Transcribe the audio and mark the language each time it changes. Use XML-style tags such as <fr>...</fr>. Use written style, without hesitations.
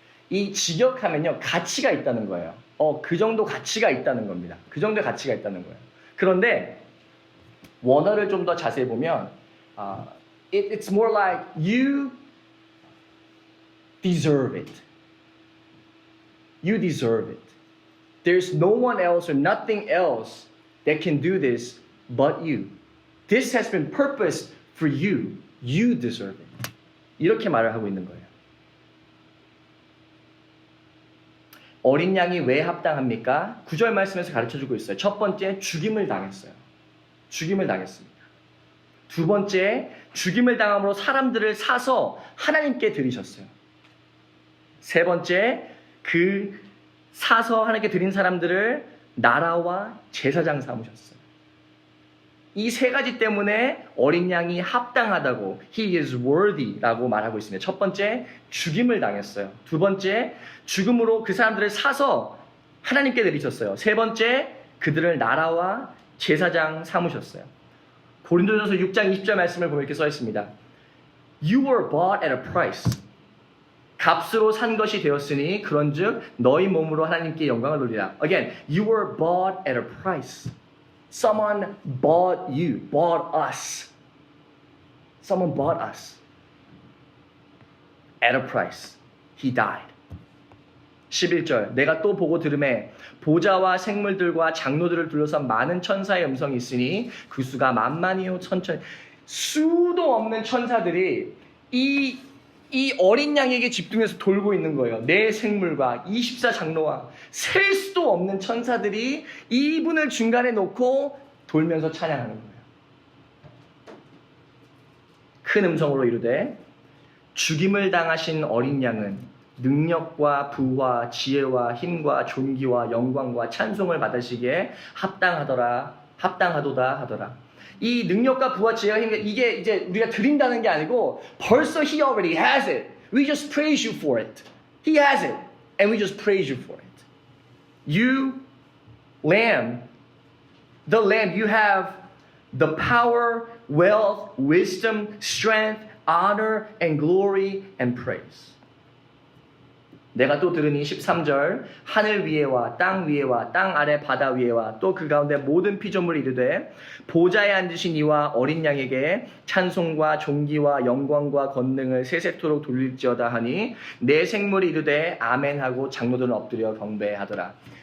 <ko>이 직역하면요, 가치가 있다는 거예요. 그 정도 가치가 있다는 겁니다. 그 정도의 가치가 있다는 거예요. 그런데 원어를 좀 더 자세히 보면</ko> <en>it's more like you deserve it. You deserve it. There's no one else or nothing else that can do this but you. This has been purposed for you. You deserve it.</en> <ko>이렇게 말을 하고 있는 거예요. 어린 양이 왜 합당합니까? 9절 말씀에서 가르쳐주고 있어요. 첫 번째, 죽임을 당했어요. 죽임을 당했습니다. 두 번째, 죽임을 당함으로 사람들을 사서 하나님께 드리셨어요. 세 번째, 그 사서 하나님께 드린 사람들을 나라와 제사장 삼으셨어요. 이 세 가지 때문에 어린 양이 합당하다고</ko> <en>He is worthy</en> <ko>라고 말하고 있습니다. 첫 번째, 죽임을 당했어요. 두 번째, 죽음으로 그 사람들을 사서 하나님께 드리셨어요. 세 번째, 그들을 나라와 제사장 삼으셨어요. 고린도전서 6장 20절 말씀을 보면 이렇게 써 있습니다.</ko> <en>You were bought at a price.</en> <ko>값으로 산 것이 되었으니 그런즉 너희 몸으로 하나님께 영광을 돌리라.</ko> <en>Again, you were bought at a price. Someone bought you, bought us. Someone bought us at a price. He died.</en> <ko>11절 내가 또 보고 들음에 보좌와 생물들과 장로들을 둘러싼 많은 천사의 음성이 있으니 그 수가 만만이요 천천 수도 없는 천사들이 이 어린 양에게 집중해서 돌고 있는 거예요. 네 생물과 24장로와 셀 수도 없는 천사들이 이분을 중간에 놓고 돌면서 찬양하는 거예요. 큰 음성으로 이르되 죽임을 당하신 어린 양은 능력과 부와 지혜와 힘과 존귀와 영광과 찬송을 받으시기에 합당하도다 하더라. 이 능력과 부와 지혜와 힘 이게 이제 우리가 드린다는 게 아니고 벌써</ko> <en>he already has it. We just praise you for it. He has it and we just praise you for it. You lamb, the lamb, you have the power, wealth, wisdom, strength, honor and glory and praise.</en> <ko>내가 또 들으니 13절 하늘 위에와 땅 위에와 땅 아래 바다 위에와 또 그 가운데 모든 피조물이 이르되 보좌에 앉으신 이와 어린 양에게 찬송과 존귀와 영광과 권능을 세세토록 돌릴지어다 하니 내 생물이 이르되 아멘하고 장로들은 엎드려 경배하더라.</ko>